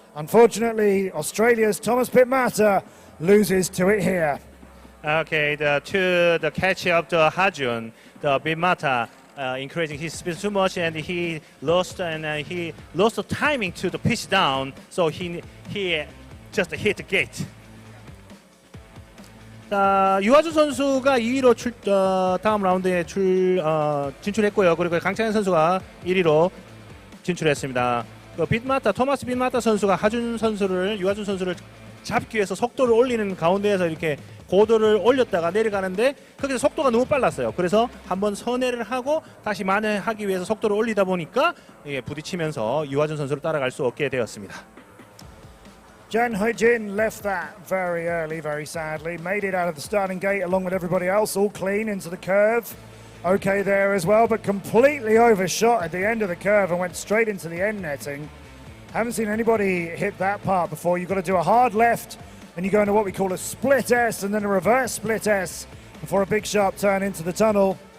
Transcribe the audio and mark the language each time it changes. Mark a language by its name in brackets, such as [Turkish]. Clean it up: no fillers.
[English] Unfortunately, Australia's Thomas Bitmata loses to it here. Okay, the catch of the Ha-jun, the Bitmata increasing his speed too much, and he lost the timing to the pitch down, so he just hit the gate. [Korean] 자, 유아준 선수가 2위로 다음 라운드에 진출했고요. 그리고 강창현 선수가 1위로 진출했습니다. 토마스 빗마타 선수가 유아준 선수를 잡기 위해서 속도를 올리는 가운데에서 이렇게 고도를 올렸다가 내려가는데 거기서 속도가 너무 빨랐어요. 그래서 한번 선회를 하고 다시 만회하기 위해서 속도를 올리다 보니까 부딪히면서 유아준 선수를 따라갈 수 없게 되었습니다. [English] Jang Ha-jun left that very early, very sadly. Made it out of the starting gate along with everybody else, all clean into the curve. Okay there as well, but completely overshot at the end of the curve and went straight into the end netting. Haven't seen anybody hit that part before. You've got to do a hard left and you go into what we call a split S and then a reverse split S before a big sharp turn into the tunnel.